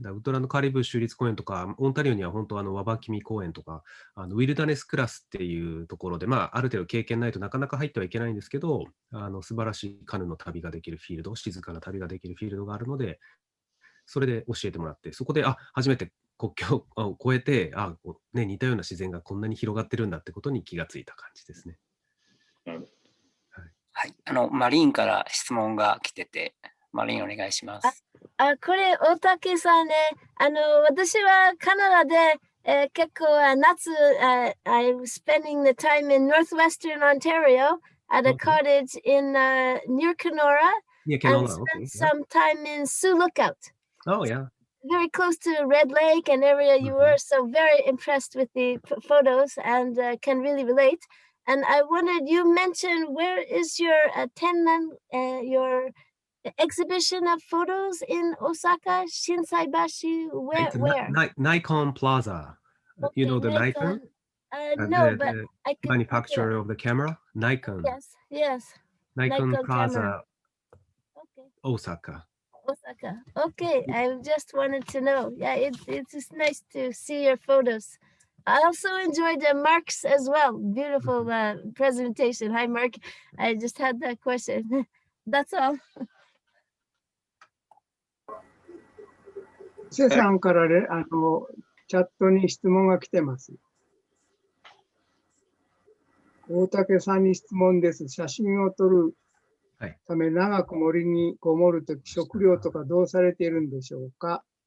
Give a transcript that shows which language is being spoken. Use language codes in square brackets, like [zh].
[ja] ウッドランドカリブ州立公園とか、オンタリオには本当ワバキミ公園とか、ウィルダネスクラスっていうところで、ある程度経験ないとなかなか入ってはいけないんですけど、素晴らしいカヌーの旅ができるフィールド、静かな旅ができるフィールドがあるので、それで教えてもらって、そこで、初めて国境を越えて、似たような自然がこんなに広がってるんだってことに気がついた感じですね。はい、マリーンから質問が来てて、マリーンお願いします。これ、大竹さんね、私はカナダで、結構夏、 [en] I was spending the time in northwestern Ontario at a cottage in near Kenora, and spent some time in Sioux Lookout. Oh, yeah. Very close to Red Lake and area you were, so very impressed with the photos and can really relate. And I wondered, you mentioned where is your your exhibition of photos in Osaka, Shinsaibashi? Where? Nikon Plaza. Okay, You know the Nikon? No, but I could manufacturer of the camera? Nikon. Yes. Nikon Plaza, camera. Okay. Osaka. Okay, I just wanted to know. Yeah, it's just nice to see your photos. I also enjoyed Mark's as well. Beautiful presentation. Hi, Mark. I just had that question. That's all. [ja] 瀬さんからチャットに質問が来てます。大竹さんに質問です。写真を撮るため長く森にこもるとき、食料とかどうされているんでしょうか？